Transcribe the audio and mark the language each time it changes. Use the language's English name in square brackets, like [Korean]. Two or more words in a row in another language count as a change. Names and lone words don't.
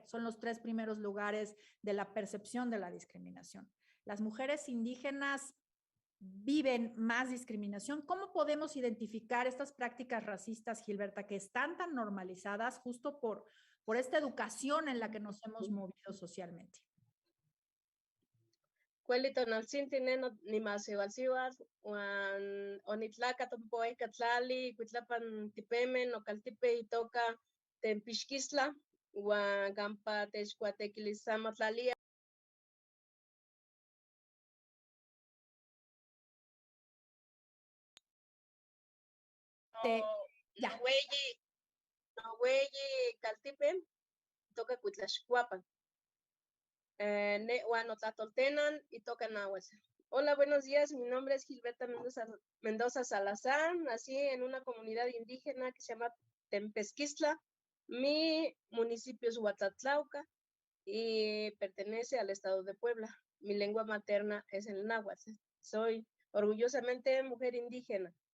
[Spanish] Son los tres primeros lugares de la percepción de la discriminación. Las mujeres indígenas viven más discriminación. ¿Cómo podemos identificar estas prácticas racistas, Gilberta, que están tan normalizadas justo por esta educación en la que nos hemos movido socialmente? [Nahuatl languages] Kuelito naltzintinen nimasiualsiuatl uan onitlaka tompoe katlali kuitlapan tipemen okaltipe itoka Tempixquistla uan kampa techkuatekilisamahtlalia. Ya. Noweyi kaltipe itoka Cuitlaxcuapan. Uan otlatoltenan itoka Nahuatl. [Spanish] Hola, buenos días. Mi nombre es Gilberta Mendoza Salazar. Nací en una comunidad indígena que se llama Tempesquistla. Mi municipio es Huatlatlauca y pertenece al estado de Puebla. Mi lengua materna es el náhuatl. Soy orgullosamente mujer indígena.